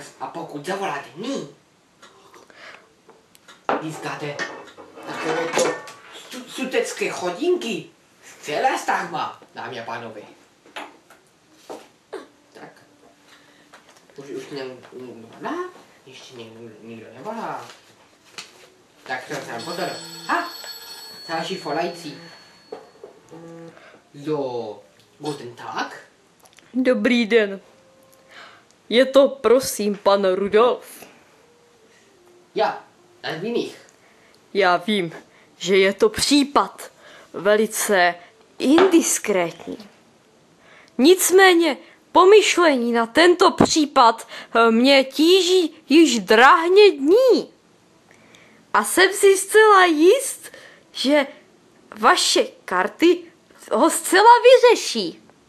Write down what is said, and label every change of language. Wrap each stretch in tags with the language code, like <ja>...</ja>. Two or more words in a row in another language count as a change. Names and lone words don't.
<cs>A pokud zavoláte ní, získáte takovéto studecké chodinky zcela zdarma, dámy a pánové. Tak, už nevolá? Ještě nikdo nevolá. Tak to jsem pozor. Další volající.</cs> <de>So, guten Tag.</de> <cs>Dobrý den. Je to, prosím, pan Rudolf.</cs> <de>Ja, das bin ich.</de> <cs>Já vím, že je to případ velice indiskrétní. Nicméně pomyšlení na tento případ mě tíží již drahně dní. A jsem si zcela jist, že vaše karty ho zcela vyřeší.</cs>